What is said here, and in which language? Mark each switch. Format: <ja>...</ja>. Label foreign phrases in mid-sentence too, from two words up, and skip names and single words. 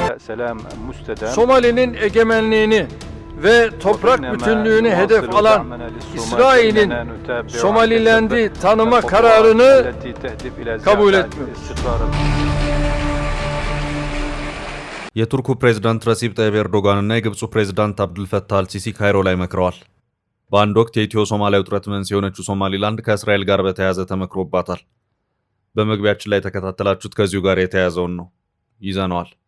<tr>Somali'nin egemenliğini ve toprak bütünlüğünü hedef alan İsrail'in Somaliland'i tanıma kararını kabul etmiyoruz.</tr> <am>የቱርኩ ፕሬዝዳንት ረሲብ ጣይብ ኤርዶጋንና የግብፁ ፕሬዝዳንት አብዱልፈታህ አልሲሲ ካይሮ ላይ መክረዋል። በአንድ ወቅት የኢትዮ ሶማሊያ ውጥረት መንስኤ የሆነችው ሶማሊላንድ ከእስራኤል ጋር በተያያዘ ተመክሮባታል። በመግቢያችን ላይ የተከታተላችሁት ከዚሁ ጋር የተያያዘውን ነው። ይዘነዋል።</am>